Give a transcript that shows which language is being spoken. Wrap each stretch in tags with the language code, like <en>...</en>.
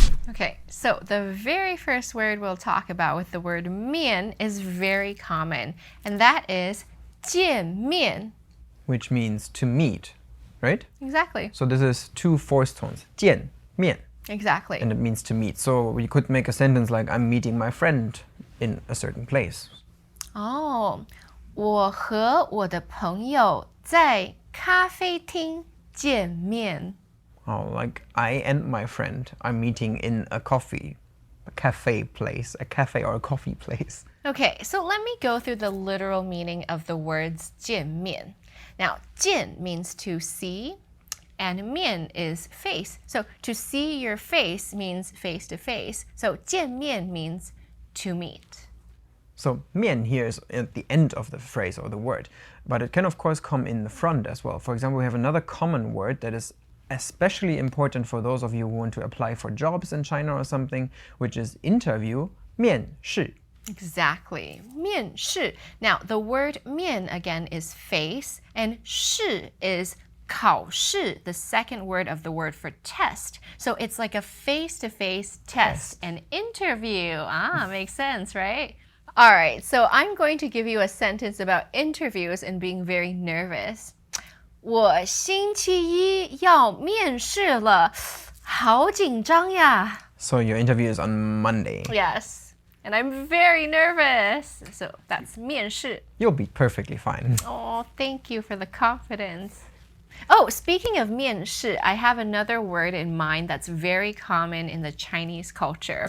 <en>Okay, so the very first word we'll talk about with the word mian is very common, and that is 见面. Which means to meet, right? Exactly. So this is two forced tones. 见面. Exactly. And it means to meet. So we could make a sentence like, I'm meeting my friend in a certain place. Oh,</en> <zh>我和我的朋友在咖啡厅见面.</zh> <en>Oh, like I and my friend are meeting in a cafe place, a cafe or a coffee place. Okay, so let me go through the literal meaning of the words 见面. Now, 见 means to see, and 面 is face. So to see your face means face to face. So 见面 means to meet. So 面 here is at the end of the phrase or the word, but it can of course come in the front as well. For example, we have another common word that is especially important for those of you who want to apply for jobs in China or something, which is interview, 面试. Exactly. 面试. Now, the word 面 again is face, and 试 is 考试, the second word of the word for test. So it's like a face-to-face test, an interview. Makes sense, right? All right, so I'm going to give you a sentence about interviews and being very nervous.</en> <zh>我星期一要面试了，好紧张呀.</zh> <en>So your interview is on Monday. Yes, and I'm very nervous. So that's 面试. You'll be perfectly fine. Oh, thank you for the confidence. Oh, speaking of 面试, I have another word in mind that's very common in the Chinese culture.</en>